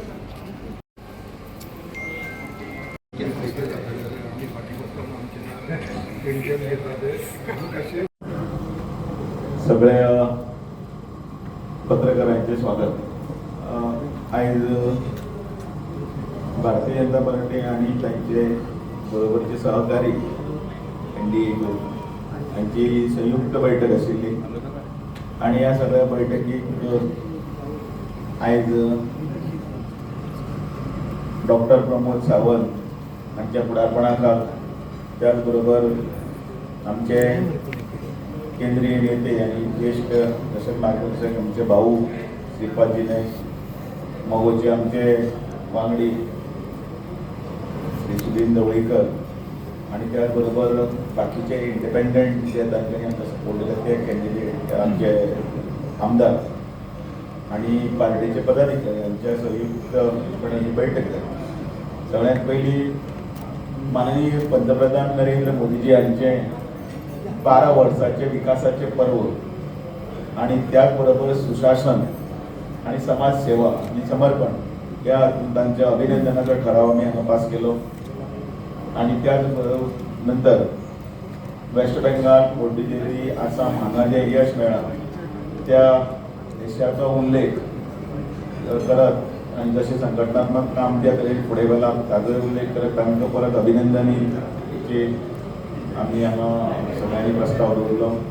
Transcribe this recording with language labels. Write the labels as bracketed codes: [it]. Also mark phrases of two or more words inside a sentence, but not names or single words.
[mr] सगळ्या पत्रकारांचे स्वागत. आज भारतीय जनता पार्टी आणि त्यांचे बरोबरचे सहकारी NDA यांची संयुक्त बैठक आशिल्ली आणि ह्या सगळ्या बैठकीक आज डॉक्टर प्रमोद सावंत हांच्या फुडारपणाखाल त्याचबरोबर आमचे केंद्रीय नेते आणि ज्येष्ठ दशक मार्गदर्शक आमचे भाऊ श्रीपादजी नाईक, मगोचे आमचे वांगडी श्री सुधीर ढवळीकर आणि त्याचबरोबर बाकीचे इंडिपेंडंट जे तांच्यांनी आमकां सपोर्ट दिला ते कॅन्डिडेट आमचे आमदार आणि पार्टीचे पदाधिकारी यांच्या संयुक्तपणे ही बैठक जाली. सगळ्यात पहिली माननीय पंतप्रधान नरेंद्र मोदीजी यांचे 12 वर्साचे विकासाचे पर्व आणि त्याचबरोबर सुशासन आणि समाजसेवा आणि समर्पण या तांच्या अभिनंदनाचा ठराव आम्ही हांगा पास केलो. [kok] आणि त्याच नंतर वेस्ट बेंगाल, पुडुचेरी, आसाम हांगा जे यश मेळ्ळां त्या देशाचो उल्लेख करत आणि जसे संघटनात्मक काम त्या तरेन फुडें गेलां ताचो उल्लेख करत तांकां परत अभिनंदनीचे आम्ही हांगा सगळ्यांनी प्रस्ताव दवरलो.